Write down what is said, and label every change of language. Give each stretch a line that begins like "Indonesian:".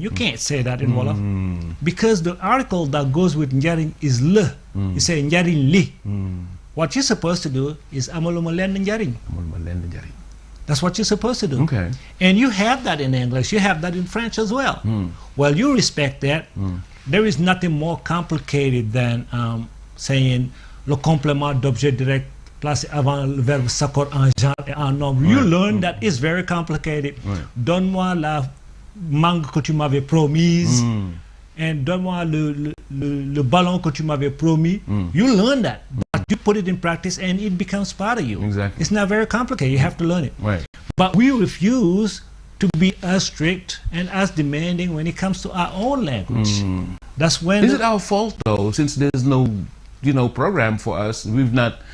English: You can't say that in wolof because the article that goes with njariñ is le. You say
Wolof: njariñ li.
English: What you're supposed to do is
Wolof: amuluma lenn njariñ. Amul ma lenn njariñ.
English: That's what you're supposed to do. Okay. And you have that in English. You have that in French as well. Well, you respect that. There is nothing more complicated than saying
French: le complément d'objet direct placé avant le verbe s'accord en genre et en nombre.
English: You Right. learn that it's very complicated. Right.
French: Donne-moi la mangue que tu m'avais promise. And donne-moi le ballon que tu m'avais promis.
English: You learn that. But you put it in practice and it becomes part of you. Exactly. It's not very complicated. You have to learn it. Right. But we refuse to be as strict and as demanding when it comes to our own language. That's when Is it our fault though, since there's no, program for us? We've not.